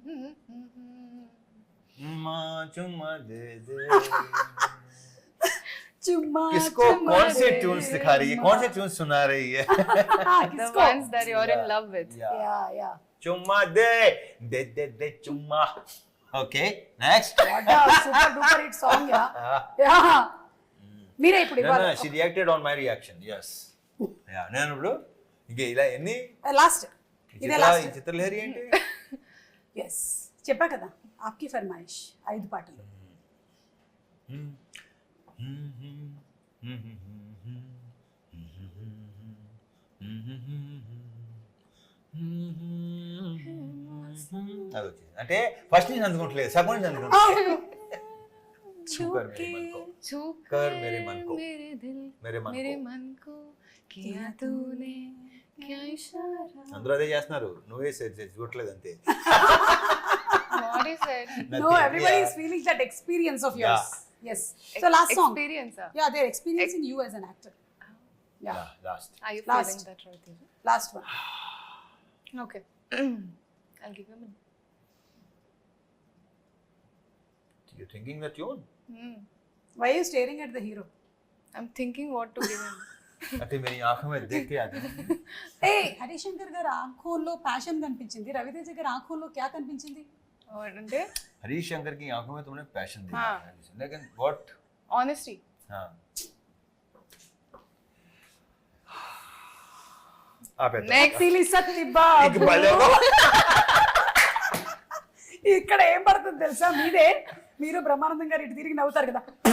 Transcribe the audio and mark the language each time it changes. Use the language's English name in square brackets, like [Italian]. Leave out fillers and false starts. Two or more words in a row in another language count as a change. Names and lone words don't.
[Hindi] మా चुम्मा दे दे చుమ్మా किसको कौन से ट्यून्स दिखा रही है, कौन से ट्यून्स सुना रही है? [English] The ones that you're in love with. యా [Hindi] चुम्मा दे दे दे दे चुम्मा. [English] Okay, next. what a super duper hit song ya [Telugu] మీరే ఇప్పుడు [English] No, [Telugu] ఇవ్వాలి [English] no, she reacted on my reaction. Yes. Yeah, [Telugu] నేను ఇప్పుడు ఇంకే ఇలా ఎన్ని లాస్ట్ ఇదే లాస్ట్ ఈ చిత్రలహరి ఏంటి? ఎస్ చెప్పా కదా [Hindi] आपकी फरमाइश [Telugu] 5 పాటలు అది వచ్చింది అంటే ఫస్ట్ నుంచి అందుకుంటలేదు, సగం నుంచి అందుకుంటలేదు. [Hindi] छू कर मेरे मन को, मेरे दिल मेरे मन मेरे को. मन को किया तूने क्या इशारा. [Telugu] అందరూ అదే చేస్తున్నారు, నువ్వే చూడట్లేదు అంతే. [English] What is it? No, everybody is feeling that experience of yours. Yes. So last song. Experience. Yeah, they're experiencing you as an actor. Yeah. లాస్ట్ Are you Last. feeling that right? Teja? Last one. Okay. I'll give you a minute. you thinking that tune Why are you staring at the hero? I'm thinking what to give him. [Hindi] అంటే मेरी आंखों में देख के आते हैं. [Telugu] Hey, హరిశంకర్ గారి ఆంఖోల్లో ప్యాషన్ కనిపించింది, రవితేజ గారి ఆంఖోల్లో క్యా కనిపించింది? అంటే [Hindi] हरीश शंकर की आंखों में तुमने पैशन देखा हाँ. है, लेकिन व्हाट? honesty. हाँ. आप [English] Next. [Telugu] సిలి సత్తి బాబు. ఇక్కడ ఏం పడుతుంది తెలుసా, మీదే మీరు బ్రహ్మానందం గారు ఇటు తిరిగి నవ్వుతారు కదా.